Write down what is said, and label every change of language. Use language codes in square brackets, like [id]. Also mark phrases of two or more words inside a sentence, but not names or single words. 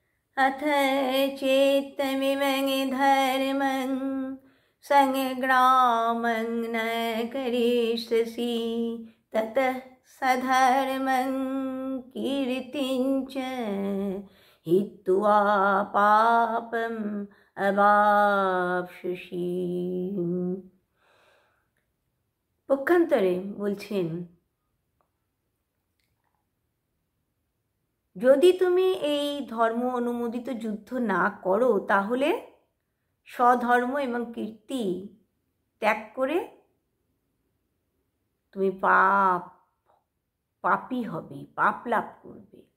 [sa] अथ चेत्तमिमं धर्मं संग्रामं न करिष्यसि ततः सधर्मं कीर्तिं च हित्वा पापम् अवाप्स्यसि। [bn] পক্ষান্তরে বলছেন, যদি তুমি এই ধর্ম অনুমোদিত যুদ্ধ না করো তাহলে স্বধর্ম এবং কীর্তি ত্যাগ করে তুমি পাপী হবে, পাপ লাভ করবে।